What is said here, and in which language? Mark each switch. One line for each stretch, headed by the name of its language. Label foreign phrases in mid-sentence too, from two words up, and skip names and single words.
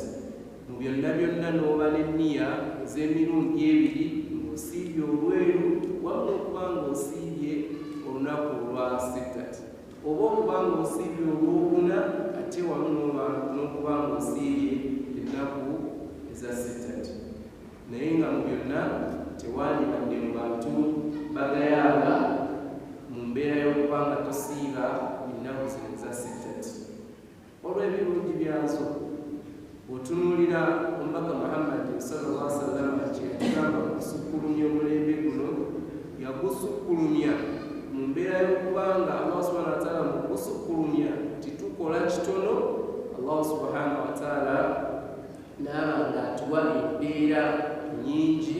Ganda: Mu byonna byonna n'oba n'enniya ez'emirundi ebiri ng'osiibye olweru wamu n'okuba ng'osiibye olunaku olwa sittati, oba okuba ng'osiibye olwokuna ate wamu n'okuba ng'osiibye ennaku eza sittati. Naye nga mu byonna tewandibadde mu bantu bagayaala mu mbeera y'okuba nga tosiiba ennaku zino eza sittati. Olw'ebirungi byazo otunuulira omubaka Muhammad
Arabic: صلى الله عليه وسلم
Ganda: kyeyatugamba okusukkulumya omulembe guno, yagusukkulumya mu mbeera y'okuba nga
Arabic: الله سبحانه وتعالى
Ganda: mu kusukkulumya titukola kitono,
Arabic: الله سبحانه وتعالى
Ganda: n'aba ng'atuwa embeera nyingi.